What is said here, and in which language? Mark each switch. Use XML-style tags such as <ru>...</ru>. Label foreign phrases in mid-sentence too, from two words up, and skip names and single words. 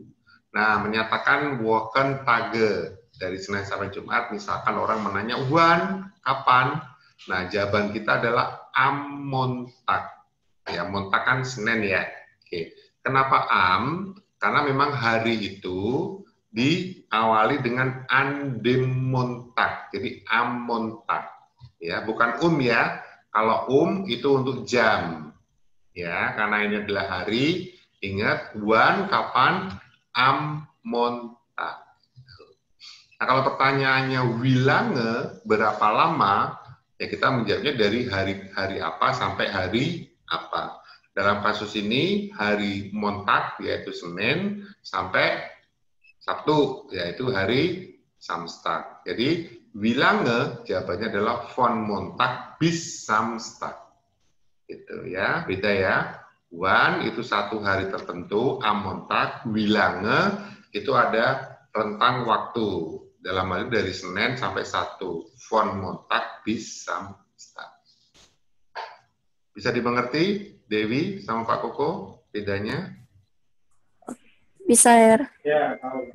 <id>Nah, menyatakan Wochentage dari Senin sampai Jumat, misalkan orang menanya, "Wan, kapan?" Nah, jawaban kita adalah</id> <de>am Montag.</de> <id>Ya, Montag kan Senin ya. Oke. Kenapa am? Karena memang hari itu diawali dengan</id> <de>an dem Montag.</de> <id>Jadi</id> <de>am Montag.</de> <id>Ya, bukan ya. Kalau itu untuk jam. Ya, karena ini adalah hari. Ingat, wan, kapan?</id> <de>Am Montag.</de> <id>Nah, kalau pertanyaannya wilange, berapa lama? Ya, kita menjawabnya dari hari apa sampai hari apa. Dalam kasus ini, hari Montag, yaitu Senin, sampai Sabtu, yaitu hari Samstag. Jadi, wilange, jawabannya adalah</id> <de>von Montag bis Samstag.</de> <id>Gitu ya, beda ya. Wan itu satu hari tertentu,</id> <de>am Montag,</de> <id>wilange itu ada rentang waktu. Dalam hal ini dari Senin sampai Sabtu.</id> <de>Von Montag bis Samstag.</de> <id>Bisa dimengerti, Dewi sama Pak Koko, bedanya? Bisa Herr. Ya, tahu.</id>